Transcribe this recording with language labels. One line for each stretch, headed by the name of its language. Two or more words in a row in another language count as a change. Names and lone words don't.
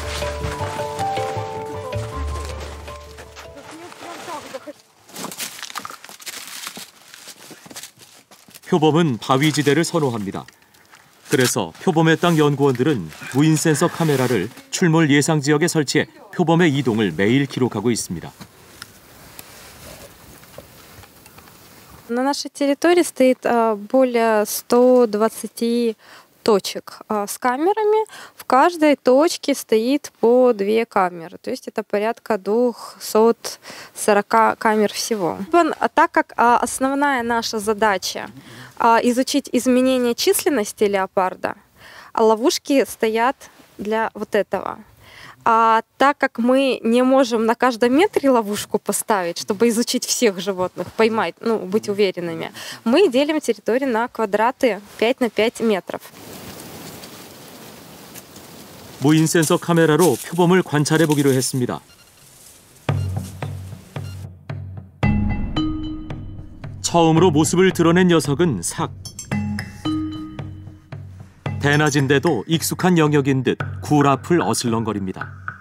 Korean: 표범은 바위지대를 선호합니다. 그래서 표범의 땅 연구원들은 무인 센서 카메라를 출몰 예상 지역에 설치해 표범의 이동을 매일 기록하고 있습니다.
Russian: На нашей территории стоит более 120 точек с камерами. В каждой точке стоит по 2 камеры. То есть это порядка 240 камер всего. Так как основная наша задача изучить изменение численности леопарда, ловушки стоят для вот этого. А так как мы не можем на каждом метре ловушку поставить, чтобы изучить всех животных, поймать, быть уверенными, мы делим территорию на квадраты 5 на 5 метров.
Korean: 무인 센서 카메라로 표범을 관찰해 보기로 했습니다. 처음으로 모습을 드러낸 녀석은 삭. 대낮인데도 익숙한 영역인 듯 굴 앞을 어슬렁거립니다.